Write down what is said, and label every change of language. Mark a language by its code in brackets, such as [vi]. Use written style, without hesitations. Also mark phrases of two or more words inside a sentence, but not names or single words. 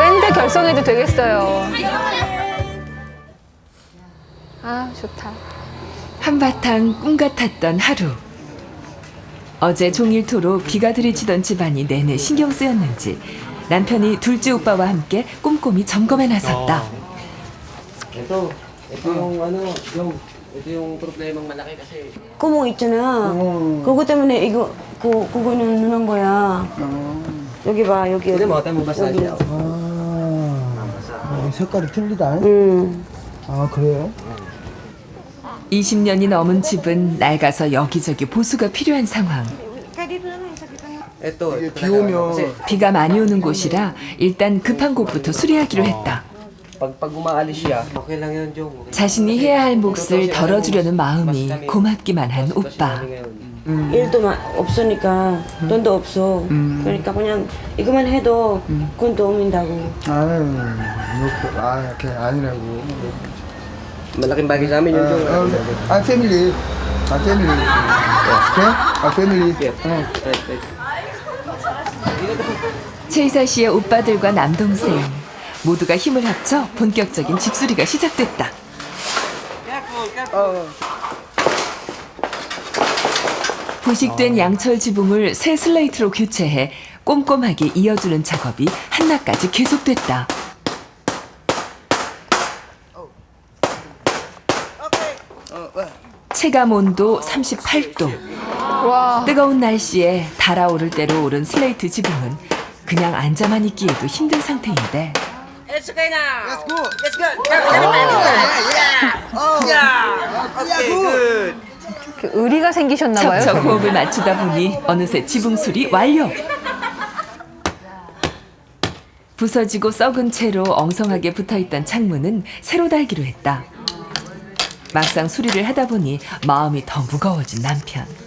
[ko] 밴드 결성해도 되겠어요. 아, 좋다. 한바탕 꿈 같았던 하루. 어제 종일토록 비가 들이치던 집안이 내내 신경 쓰였는지 남편이 둘째 오빠와 함께 꼼꼼히 점검해 나섰다. [tl] Ito yung ano, ito yung problemang malaki kasi. [ko] 구멍 있잖아. 그거 때문에 이거 그거는 누는 거야. 여기 봐 여기. [tl] Pwede mo, tayo mo basa siya. [ko] 색깔이 틀리다. 아, 그래요? 20년이 넘은 집은 낡아서 여기저기 보수가 필요한 상황. [tl] Ito, [ko] 이게 비 오면 비가 많이 오는 곳이라 일단 급한 곳부터 수리하기로 했다. [tl] pag umaalis siya, okay lang yun, Jong. [ko] 자신이 해야 할 몫을 덜어주려는 마음이 고맙기만 한 오빠. 일도 없으니까 돈도 없어. 그러니까 그냥 이거만 해도 그건 도움인다고. 아유, 이렇게 아니라고. [tl] Malaking bagay sa amin yun, Jong. [ko] 아, 패밀리. 아, 패밀리. 오케이? 아, 패밀리. 최이사 씨의 오빠들과 남동생 모두가 힘을 합쳐 본격적인 집수리가 시작됐다. 부식된 양철 지붕을 새 슬레이트로 교체해 꼼꼼하게 이어주는 작업이 한낮까지 계속됐다. 체감 온도 38도. 와. 뜨거운 날씨에 달아오를 대로 오른 슬레이트 지붕은 그냥 앉아만 있기에도 힘든 상태인데 [en] It's okay now. Let's go. Let's go. Okay, good. [ko] 그 의리가 생기셨나 봐요. 척척 호흡을 맞추다 보니 어느새 지붕 수리 완료. 부서지고 썩은 채로 엉성하게 붙어있던 창문은 새로 달기로 했다. 막상 수리를 하다 보니 마음이 더 무거워진 남편.